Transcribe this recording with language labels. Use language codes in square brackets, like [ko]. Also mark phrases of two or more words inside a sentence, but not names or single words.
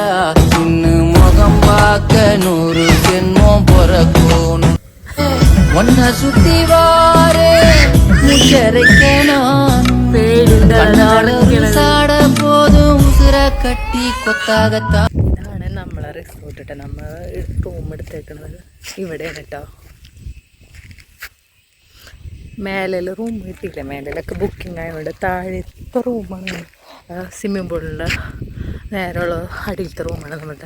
[ta] சின்ன முகம் பார்க்க 100 ஜென்மம் பிறக்கணும். ஒன்ன சுத்தி வாரே முச்சரைக்க நான் சாட போதும் உசுர கட்டி கொத்தாகத்தான். [ml] ഇതാണ് നമ്മളെ റിസോർട്ട് കേട്ടോ. നമ്മൾ റൂം എടുത്തേക്കുന്നത് ഇവിടെയാണ് കേട്ടോ. മേലെ റൂം കിട്ടിയില്ല. മേലൊക്കെ ബുക്കിംഗ് ആയതുകൊണ്ട് താഴത്തെ റൂമാണ്. സ്വിമ്മിംഗ് പൂളിൻ്റെ നേരെയുള്ള അടിയിലത്തെ റൂമാണ് നമ്മുടെ.